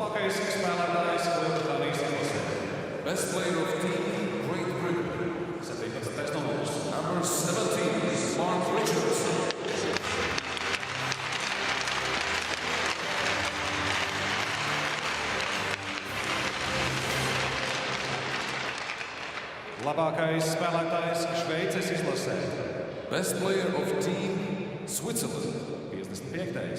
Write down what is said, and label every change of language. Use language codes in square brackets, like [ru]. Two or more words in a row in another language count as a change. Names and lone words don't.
[lv] spēlētājs Lielbritānijas izlasē. [en] Best player of team Great Britain. 17. numurs. Number 17, Mark Richards. [lv] Labākais spēlētājs Šveices izlasē. [en] Best player of team Switzerland. 55.